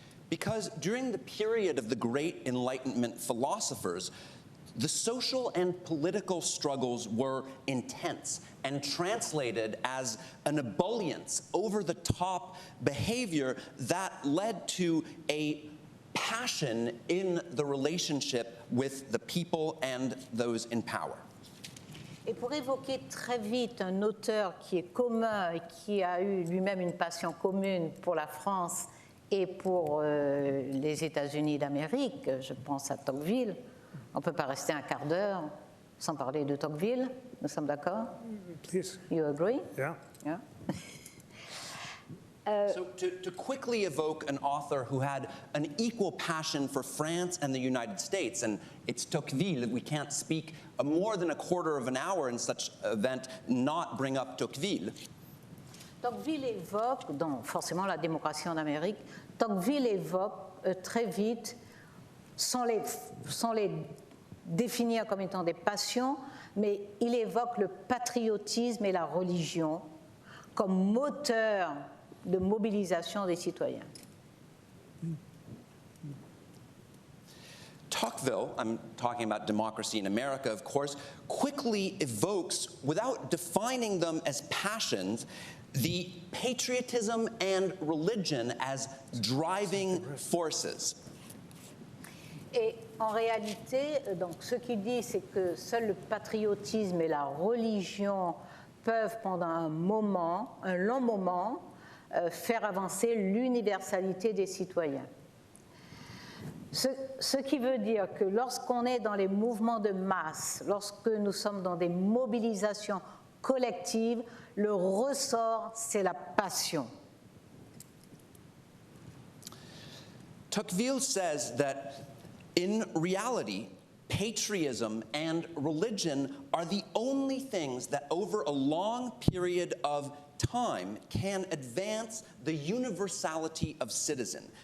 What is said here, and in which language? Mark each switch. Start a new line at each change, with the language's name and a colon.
English: Because during the period of the great Enlightenment philosophers, the social and political struggles were intense and translated as an ebullience, over-the-top behavior that led to a passion in the relationship with the people and those in power.
French: Et pour évoquer très vite un auteur qui est commun et qui a eu lui-même une passion commune pour la France et pour les États-Unis d'Amérique, je pense à Tocqueville. On ne peut pas rester un quart d'heure sans parler de Tocqueville. Nous sommes d'accord?
English: Please. You agree? Yeah. Yeah. So to quickly evoke an author who had an equal passion for France and the United States, and it's Tocqueville, we can't speak more than a quarter of an hour in such an event, not bring up Tocqueville.
French: Tocqueville évoque, donc forcément la démocratie en Amérique, Tocqueville évoque très vite, sans les définir comme étant des passions, mais il évoque le patriotisme et la religion comme moteur de mobilisation des citoyens.
English: Tocqueville, I'm talking about democracy in America, of course, quickly evokes, without defining them as passions, the patriotism and religion as driving forces.
French: Et en réalité, donc, ce qu'il dit, c'est que seul le patriotisme et la religion peuvent, pendant un long moment, faire avancer l'universalité des citoyens. Ce qui veut dire que lorsqu'on est dans les mouvements de masse, lorsque nous sommes dans des mobilisations collectives, le ressort, c'est la passion.
English: Tocqueville says that in reality, patriotism and religion are the only things that over a long period of time can advance the universality of citizens.